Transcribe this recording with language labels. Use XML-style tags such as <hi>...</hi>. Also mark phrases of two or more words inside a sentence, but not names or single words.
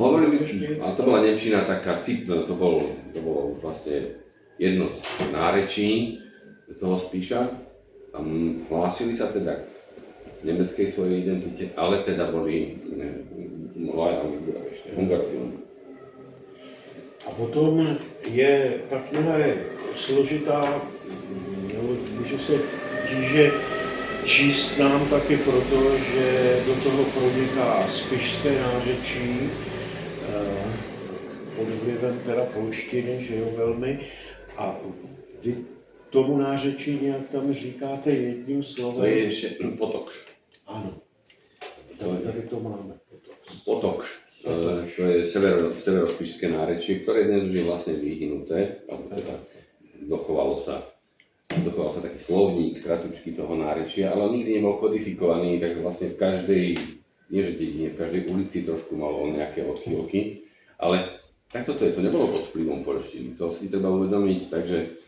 <sk>Hovorili, a to bola nemčina taká, to bolo vlastne jedno z nárečí toho Spiša. Hlásili sa teda k nemeckej svojej identite, ale teda boli lojálni k Budapešti, hungarofilní.</sk> <cs>A potom je, ta kniha je složitá, že se číst nám taky proto, že do toho proniká spišské nářečí, pod vlivem teda polštiny, že jo, velmi. A vy tomu nářečí nějak tam říkáte jedním slovem?</cs> <sk>To je ešte Potokš.</sk> <cs>Ano. Tady to máme. Potokš.</cs> <sk>To je severospišské nárečie, ktoré dnes už je vlastne vyhynuté, alebo teda dochoval sa taký slovník, kratučky toho nárečia, ale on nikdy nebol kodifikovaný, tak vlastne v každej, nie že dedine, v každej ulici trošku malo nejaké odchýlky, ale takto to je, to nebolo pod vplyvom poľštiny, to si treba uvedomiť, takže</sk>